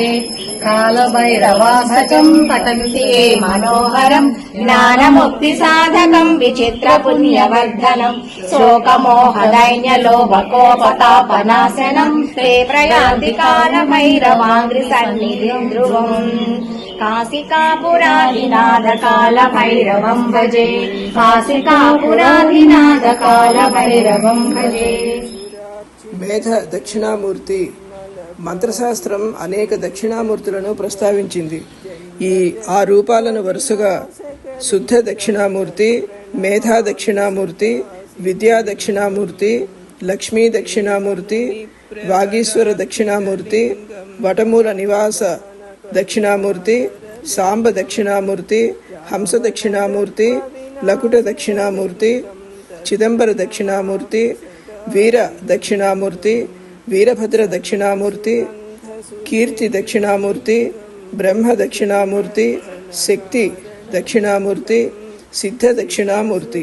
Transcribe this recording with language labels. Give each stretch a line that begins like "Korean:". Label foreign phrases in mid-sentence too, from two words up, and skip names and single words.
Sanskrit: कालभैरवासकं पठन्ति ये मनोहरं ज्ञानमुक्तिसाधकं विचित्रपुण्यवर्धनं शोकमोहदैन्यलोभकोपतापनाश వినాశనం ते प्रयान्ति कालभैरवाङ्घ्रिसन्निधिं ध्रुवम् काशिकापुराधिनाथकालभैरवं भजे काशिकापुराधिनाथकालभैरवं भजे
Telugu: మేధ దక్షిణామూర్తి మంత్రశాస్త్రం అనేక దక్షిణామూర్తులను ప్రస్తావించింది. ఆ రూపాలను వరుసగా శుద్ధ దక్షిణామూర్తి, మేధా దక్షిణామూర్తి, విద్యా దక్షిణామూర్తి, లక్ష్మీ దక్షిణామూర్తి, వాగీశ్వర దక్షిణామూర్తి, వటమూల నివాస దక్షిణామూర్తి, సాంబ దక్షిణామూర్తి, హంస దక్షిణామూర్తి, లకుట దక్షిణామూర్తి, చిదంబర దక్షిణామూర్తి, వీర దక్షిణామూర్తి, వీరభద్ర దక్షిణామూర్తి, కీర్తి దక్షిణామూర్తి, బ్రహ్మ దక్షిణామూర్తి, శక్తి దక్షిణామూర్తి, సిద్ధ దక్షిణామూర్తి.